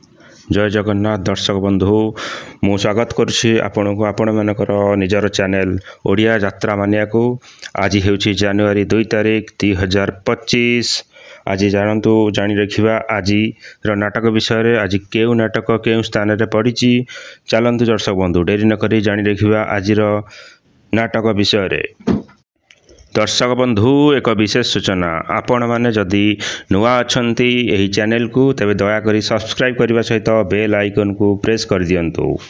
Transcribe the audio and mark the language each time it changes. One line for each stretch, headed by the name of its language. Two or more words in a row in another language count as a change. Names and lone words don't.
Odia: ଜୟ ଜଗନ୍ନାଥ ଦର୍ଶକ ବନ୍ଧୁ ମୁଁ ସ୍ୱାଗତ କରୁଛି ଆପଣଙ୍କୁ ଆପଣ ମାନଙ୍କର ନିଜର ଚ୍ୟାନେଲ ଓଡ଼ିଆ ଯାତ୍ରା ମାନିଆ କୁ। ଆଜି ହେଉଛି ଜାନୁଆରୀ 2 ତାରିଖ 2025। ଆଜି ଜାଣନ୍ତୁ ଜାଣି ରଖିବା ଆଜି ନାଟକ ବିଷୟ ରେ। ଆଜି କେଉଁ ନାଟକ କେଉଁ ସ୍ଥାନ ରେ ପଡ଼ିଛି ଚାଲନ୍ତୁ ଦର୍ଶକ ବନ୍ଧୁ ଡେରି ନ କରି ଜାଣି ରଖିବା ଆଜି ନାଟକ ବିଷୟ ରେ। ଦର୍ଶକ ବନ୍ଧୁ ଏକ ବିଶେଷ ସୂଚନା, ଆପଣ ମାନେ ଯଦି ନୂଆ ଅଛନ୍ତି ଏହି ଚ୍ୟାନେଲ କୁ ତେବେ ଦୟା କରି ସବସ୍କ୍ରାଇବ କରିବା ସହିତ
English: bell icon
Odia: କୁ ପ୍ରେସ କରି ଦିଅନ୍ତୁ।